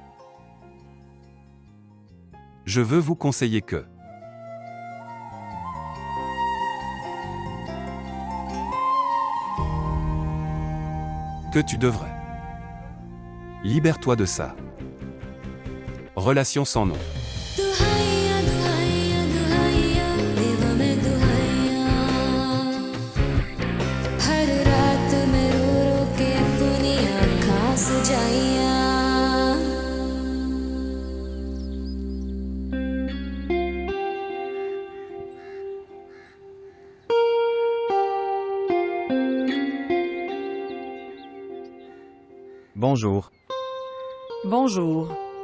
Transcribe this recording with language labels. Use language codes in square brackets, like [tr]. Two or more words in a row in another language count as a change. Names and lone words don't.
[fr] Je veux vous conseiller que tu devrais. Libère-toi de ça. Relation sans nom. [pa] ਦੁਹਾਈਆਂ ਦੁਹਾਈਆਂ ਦੁਹਾਈਆਂ ਦੇਵਾਂ ਮੈਂ ਦੁਹਾਈਆਂ ਹਰ ਰਾਤ ਮੈਂ ਰੋ ਰੋ ਕੇ ਆਪਣੀ ਅੱਖਾਂ ਸੁਜਾਈਆਂ [fr] Bonjour. Bonjour.